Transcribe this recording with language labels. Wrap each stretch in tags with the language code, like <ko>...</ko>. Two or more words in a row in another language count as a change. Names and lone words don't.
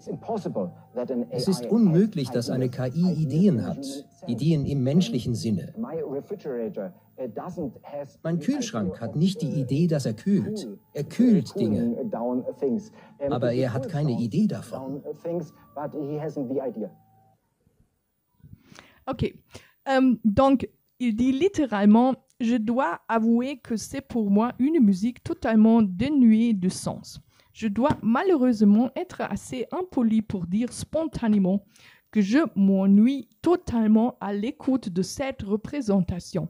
<de>Es ist unmöglich, dass eine KI Ideen hat, Ideen im menschlichen Sinne. Mein Kühlschrank hat nicht die Idee, dass er kühlt. Er kühlt Dinge, aber er hat keine Idee davon.</de> <fr>Ok, donc il dit littéralement, je dois avouer que c'est pour moi une musique totalement dénuée de sens. Je dois malheureusement être assez impoli pour dire spontanément que je m'ennuie totalement à l'écoute de cette représentation.</fr>